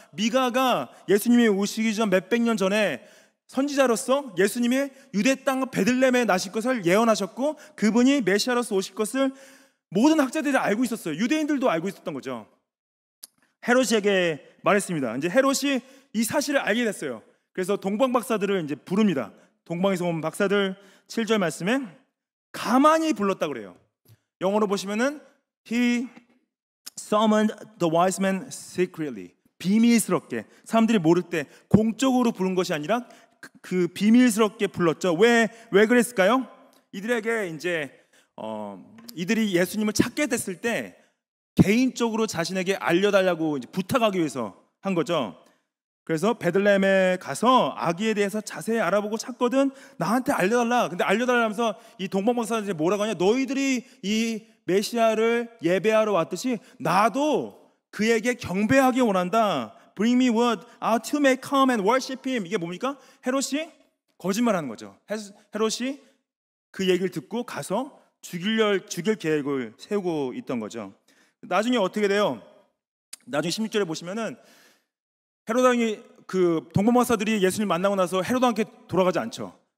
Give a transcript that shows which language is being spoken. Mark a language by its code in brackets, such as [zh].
[ko] 미가가 예수님이 오시기 전 몇백 년 전에 선지자로서 예수님이 유대 땅 베들레헴에 나실 것을 예언하셨고, 그분이 메시아로서 오실 것을 모든 학자들이 알고 있었어요. 유대인들도 알고 있었던 거죠. 헤롯에게 말했습니다. 이제 헤롯이 이 사실을 알게 됐어요. 그래서 동방 박사들을 이제 부릅니다. 동방에서 온 박사들 7절 말씀에 가만히 불렀다 그래요. 영어로 보시면은 [en] He summoned the wise men secretly. [ko] 비밀스럽게, 사람들이 모를 때 공적으로 부른 것이 아니라 그 비밀스럽게 불렀죠. 왜 그랬을까요? 이들에게 이제 이들이 예수님을 찾게 됐을 때 개인적으로 자신에게 알려달라고 이제 부탁하기 위해서 한 거죠. 그래서 베들레헴에 가서 아기에 대해서 자세히 알아보고 찾거든 나한테 알려달라. 근데 알려달라면서 이 동방박사들이 뭐라고 하냐? 너희들이 이 메시아를 예배하러 왔듯이 나도 그에게 경배하기 원한다. [en] Bring me word to may come and worship him. [ko] 이게 뭡니까? 헤롯이 거짓말하는 거죠. 헤롯이 그 얘기를 듣고 가서 죽일 계획을 세우고 있던 거죠. 나중에 어떻게 돼요? 나중에 16절에 보시면은 헤롯 왕이 그 동방박사들이 예수님 만나고 나서 헤롯 왕께 돌아가지 않죠.